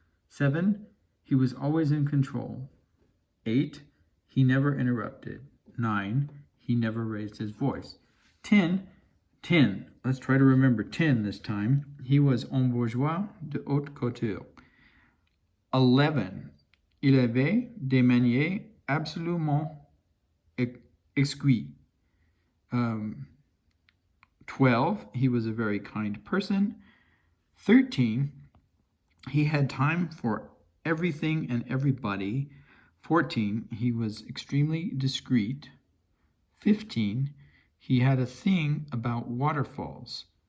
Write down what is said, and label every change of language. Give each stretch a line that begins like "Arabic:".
English: 7, he was always in control. 8, he never interrupted. 9, he never raised his voice. 10, let's try to remember 10 this time. He was
French: un bourgeois de haute couture. 11, il avait des manières absolument exquis.
English: 12, he was a very kind person. 13, he had time for everything and everybody. 14, he was extremely discreet. 15, he had a thing about waterfalls.